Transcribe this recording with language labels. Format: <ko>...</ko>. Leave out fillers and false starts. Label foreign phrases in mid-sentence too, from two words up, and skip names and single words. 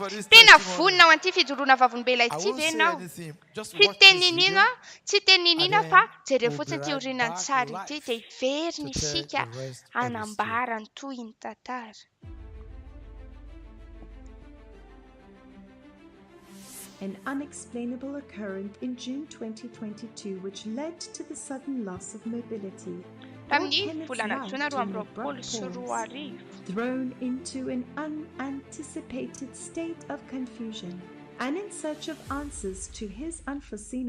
<mg>Tena vonona ao an'ity fidoroana vavolombelona ity ve ianao? Tsy teninina fa jereo fotsiny ity orianany tsara ity dia iverina isika hanambara ny toy ny tantara.</mg> <en>An unexplainable occurrence in June 2022 which led to the sudden loss of mobility. Thrown into an unanticipated state of confusion and in search of answers to his unforeseen</en>